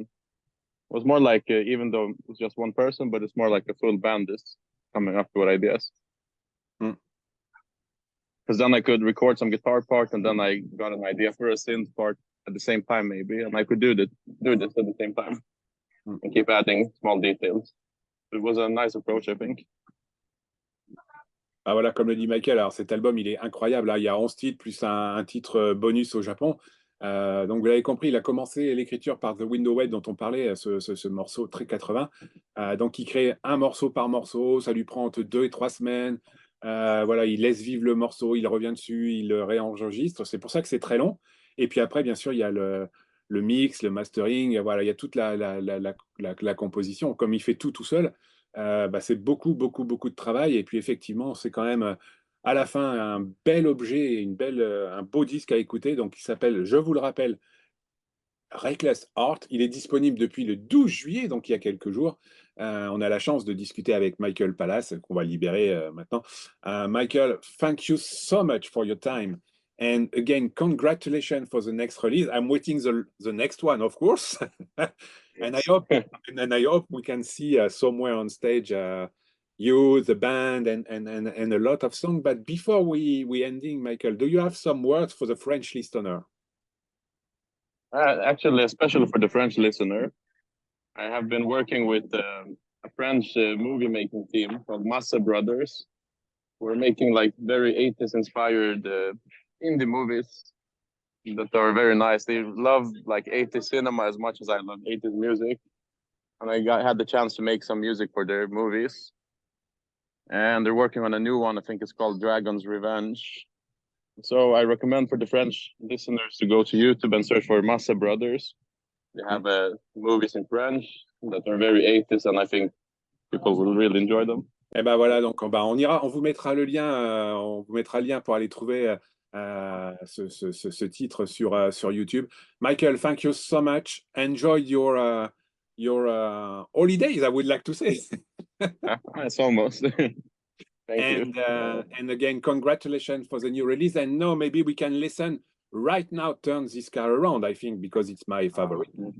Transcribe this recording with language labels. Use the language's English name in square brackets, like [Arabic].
[English] It was more like, even though it's just one person, but it's more like a full band is coming up with ideas. Because then I could record some guitar part and then I got an idea for a synth part at the same time maybe, and I could do this at the same time and keep adding small details. It was a nice approach, I think. [French] Ah voilà, comme le dit Michael, alors cet album, il est incroyable. Là, il y a 11 titres plus un titre bonus au Japon. Donc vous l'avez compris, il a commencé l'écriture par The Window Wet dont on parlait, ce morceau très 80. Donc il crée un morceau par morceau, ça lui prend entre 2 et 3 semaines. Voilà, il laisse vivre le morceau, il revient dessus, il le réenregistre. C'est pour ça que c'est très long. Et puis après, bien sûr, il y a le mix, le mastering, voilà, il y a toute la composition. Comme il fait tout seul, c'est beaucoup de travail. Et puis effectivement, c'est quand même à la fin un bel objet, un beau disque à écouter. Donc il s'appelle, je vous le rappelle, Reckless Art. Il est disponible depuis le 12 juillet, donc il y a quelques jours. On a la chance de discuter avec Michael Palace, qu'on va libérer maintenant. [English] Michael, thank you so much for your time. And again, congratulations for the next release. I'm waiting the next one, of course. And I hope we can see somewhere on stage you, the band, and a lot of songs. But before we ending, Michael, do you have some words for the French listener? Actually, especially for the French listener, I have been working with a French movie making team called Massa Brothers. We're making like very 80s inspired indie movies that are very nice. They love like 80s cinema as much as I love 80s music. And I had the chance to make some music for their movies. And they're working on a new one. I think it's called Dragon's Revenge. So I recommend for the French listeners to go to YouTube and search for Massa Brothers. They have movies in French that are very 80s, and I think people will really enjoy them. [French] Et ben voilà, donc on vous mettra le lien, pour aller trouver ce titre sur YouTube. [English] Michael, thank you so much. Enjoy your holidays, I would like to say. It's almost. Thank you. And again, congratulations for the new release. And now maybe we can listen right now, turn this car around, I think, because it's my favorite.